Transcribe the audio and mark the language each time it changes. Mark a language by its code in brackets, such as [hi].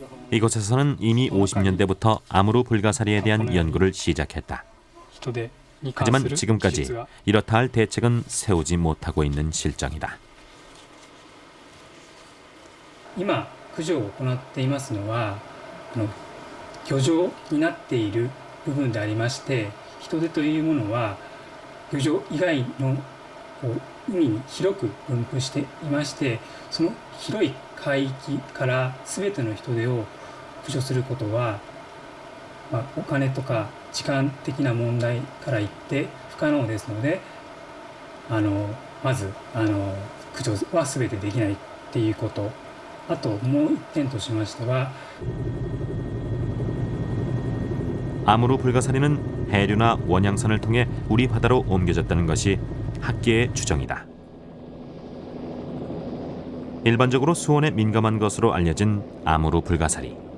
[ko] 이곳에서는 이미 50년대부터 아무로 불가사리에 대한 연구를 시작했다. 하지만 지금까지 이렇다 할 대책은 세우지 못하고 있는 실정이다. [ja] 今駆除を行っていますのは漁場になっている部分でありまして、人手というものは漁場以外の海に広く分布していまして、その広い海域から全ての人手を駆除することは、お金とか時間的な問題から言って不可能ですので、まず駆除は全てできないっていうこと。あともう一点としましては [ko] 아무로 불가사리는 해류나 원양선을 통해 우리 바다로 옮겨졌다는 것이 학계의 추정이다. 일반적으로 수온에 민감한 것으로 알려진 아무로 불가사리.